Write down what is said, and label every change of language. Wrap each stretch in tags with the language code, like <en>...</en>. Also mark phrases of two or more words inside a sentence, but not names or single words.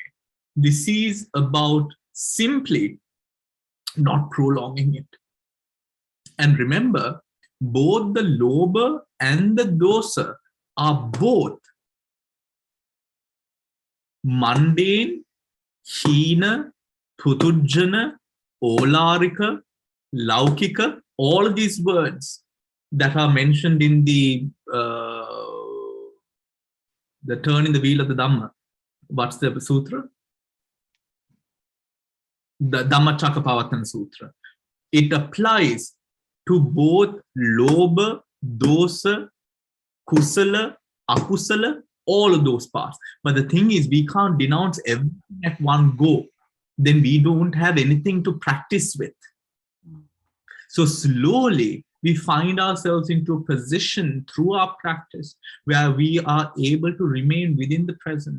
<en>This is about simply not prolonging it. And remember, both the lobha and the dosa are both mundane,</en> <pi>hina, putujjana, olarika, laukika,</pi> <en>all of these words that are mentioned in the turn in the wheel of the Dhamma. What's the sutra? The Dhamma Cakkapavatana Sutra. It applies to both</en> <pi>lobha, dosa, kusala, akusala,</pi> <en>all of those parts. But the thing is, we can't denounce everything at one go. Then we don't have anything to practice with. So slowly, we find ourselves into a position through our practice where we are able to remain within the present.</en>